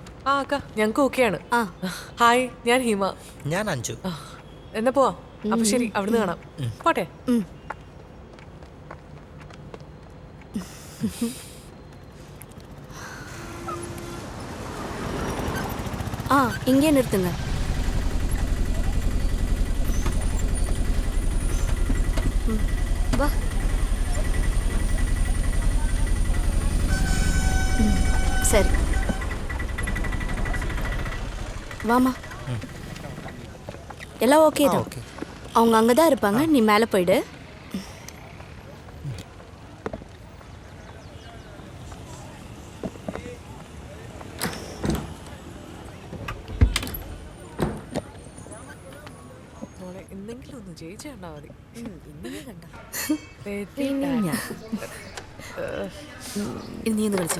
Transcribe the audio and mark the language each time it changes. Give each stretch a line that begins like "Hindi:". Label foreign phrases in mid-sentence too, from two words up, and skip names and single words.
Malayalam: ആ അക്ക ഞങ്ങൾക്ക് ഓക്കെയാണ്. ഹായ്, ഞാൻ ഹിമ. ഞാൻ അഞ്ജു. എന്നാ പോവാം. അപ്പൊ ശരി, അവിടുന്ന് കാണാം. പോട്ടെ.
Tamil: இங்கே நிறுத்துங்க. வா. சரி வாமா. எல்லாம் ஓகே தான். அவங்க அங்கே தான் இருப்பாங்க, நீ மேலே போயிடு.
Malayalam: എന്തെങ്കിലും ഒന്ന് ജയിച്ചു കണ്ടാ മതി. നീ ഒന്ന് കളിച്ചോ.